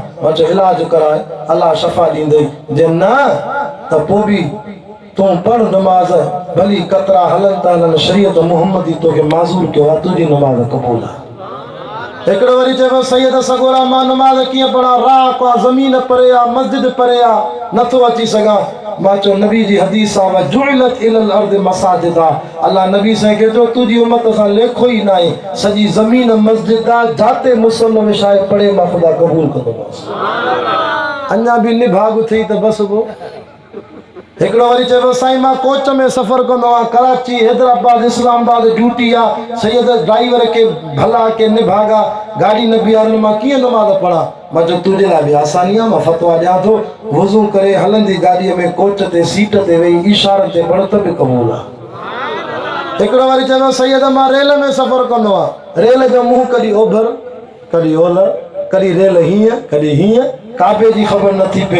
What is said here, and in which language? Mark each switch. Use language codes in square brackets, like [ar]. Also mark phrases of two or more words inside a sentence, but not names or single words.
[sd] मां चयो इलाजु कराए, अलाह शफ़ा ॾींदई। जे न त पोइ बि तूं पढ़ नमाज़, भली कतरा हलनि था हलनि, शरीयत मुहम्मदी तोखे माज़ूर कयो आहे, तुंहिंजी नमाज़ क़बूल आहे। हिकिड़ो वरी चयो सैयद सगोरा मां नमाज़ कीअं पढ़ां, राह आहे, ज़मीन परे आहे, मस्जिद परे आहे, नथो अची सघां। मां चयो नबी जी हदीस आहे [ar] جعلت لي الأرض مساجد [sd] आहे। अल्लाह नबी साईं खे चयो तुंहिंजी उम्मत सां लेखो ई न आहे, सॼी ज़मीन मस्जिद आहे, जाते मुसल्लो विछाए पढ़े मां ख़ुदा क़बूल कंदोमांसि। अञा बि निभाग थी त बसि पोइ। हिकिड़ो वरी चयो साईं मां कोच में सफ़र कंदो आहियां, कराची हैदराबाद इस्लामाबाद ड्यूटी आहे, सैयद ड्राइवर के भला के निभागा, गाड़ी न बीहारनि, मां कीअं नमाज़ पढ़ां? मां चयो तुंहिंजे लाइ बि आसानी आहे, मां फतवा ॾियां थो, वज़ू करे हलंदी गाॾीअ में कोच ते सीट ते वेही इशारनि ते पढ़ त बि क़बूल आहे। हिकिड़ो वरी चयो सैयद मां रेल में सफ़र कंदो आहियां, रेल जो मुंहुं कॾहिं ओभर कॾहिं ओलह, कॾहिं रेल हीअं कॾहिं हीअं, काबे जी ख़बर नथी पए।